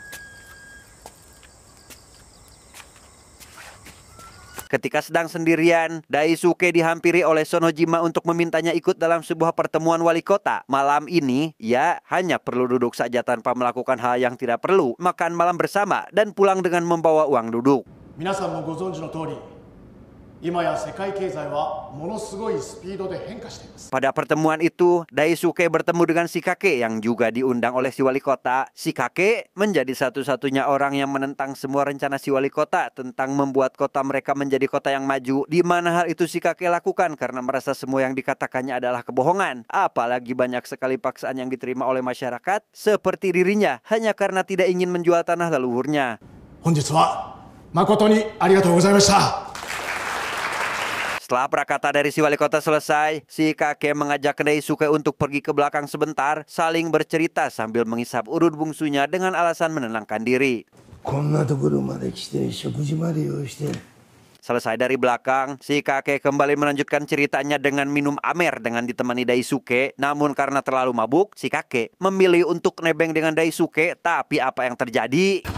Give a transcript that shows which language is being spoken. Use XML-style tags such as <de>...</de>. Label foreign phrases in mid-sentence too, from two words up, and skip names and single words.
<id>Ketika sedang sendirian, Daisuke dihampiri oleh Sonojima untuk memintanya ikut dalam sebuah pertemuan wali kota. Malam ini, ia hanya perlu duduk saja tanpa melakukan hal yang tidak perlu, makan malam bersama, dan pulang dengan membawa uang duduk.</id> <ja>皆さんもご存知の通り、今や世界経済はものすごいスピードで変化しています。</ja> <id>Pada pertemuan itu, Daisuke bertemu dengan si kakek yang juga diundang oleh si wali kota. Si kakek menjadi satu-satunya orang yang menentang semua rencana si wali kota tentang membuat kota mereka menjadi kota yang maju, di mana hal itu si kakek lakukan karena merasa semua yang dikatakannya adalah kebohongan. Apalagi banyak sekali paksaan yang diterima oleh masyarakat, seperti dirinya, hanya karena tidak ingin menjual tanah leluhurnya.</id> <ja>本日は誠にありがとうございました。</ja> <id>Setelah prakata dari si wali kota selesai, si kakek mengajak Daisuke untuk pergi ke belakang sebentar, saling bercerita sambil menghisap urut bungsunya dengan alasan menenangkan diri.</id> <ja>こんなところまで来て食事まで用意して。</ja> <id>Selesai dari belakang, si kakek kembali melanjutkan ceritanya dengan minum amer dengan ditemani Daisuke. Namun karena terlalu mabuk, si kakek memilih untuk nebeng dengan Daisuke. Tapi apa yang terjadi?</id>